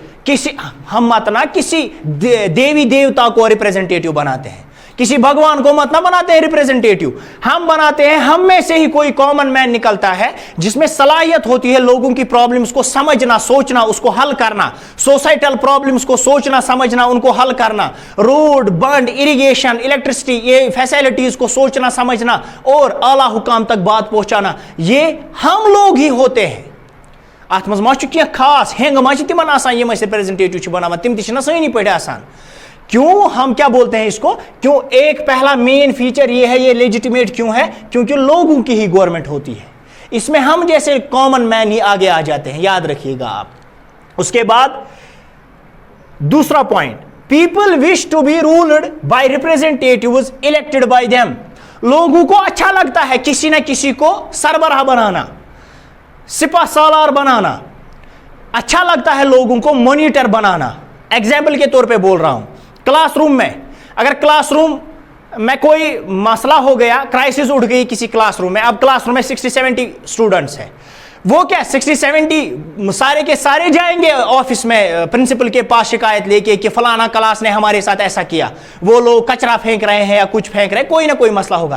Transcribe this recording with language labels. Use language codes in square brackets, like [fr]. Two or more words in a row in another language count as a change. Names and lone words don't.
[hi] किसी हम मत ना किसी देवी देवता को रिप्रेजेंटेटिव बनाते हैं, किसी भगवान को मत ना बनाते हैं रिप्रेजेंटेटिव, हम बनाते हैं, हम में से ही कोई [en] common man [hi] निकलता है जिसमें सलाहियत होती है लोगों की प्रॉब्लम्स को समझना, सोचना, उसको हल करना, [en] societal problems [hi] को सोचना, समझना, उनको हल करना, रोड, बंद, इरिगेशन, इलेक्ट्रिसिटी, ये फैसिलिटीज को सोचना, समझना और आला हुकाम तक बात पहुंचाना, ये हम लोग ही होते हैं। [ks] अत मज मा कह खास हेंग मा तिमन आसान यम रिप्रेजेंटेटिव बनावान तिम ति सनी पे आसान। [hi] क्यों हम क्या बोलते हैं इसको, क्यों एक पहला [en] main feature [hi] ये है, ये लेजिटिमेट क्यों है, क्योंकि लोगों की ही गवर्नमेंट होती है, इसमें हम जैसे [en] common man [hi] ही आगे आ जाते हैं, याद रखिएगा आप। उसके बाद दूसरा पॉइंट, [en] People wish to be ruled by representatives elected by them. [hi] लोगों को अच्छा लगता है किसी ना किसी को सरबराह बनाना, सिपा सालार बनाना, अच्छा लगता है लोगों को मॉनिटर बनाना। एग्जाम्पल के तौर पे बोल रहा हूं, क्लासरूम में अगर क्लासरूम में कोई मसला हो गया, क्राइसिस उठ गई किसी क्लासरूम में, अब क्लासरूम में 60-70 स्टूडेंट्स हैं, वो क्या 60-70 सारे के सारे जाएंगे ऑफिस में प्रिंसिपल के पास शिकायत लेके कि फलाना क्लास ने हमारे साथ ऐसा किया, वो लोग कचरा फेंक रहे हैं या कुछ फेंक रहे हैं, कोई ना कोई मसला होगा।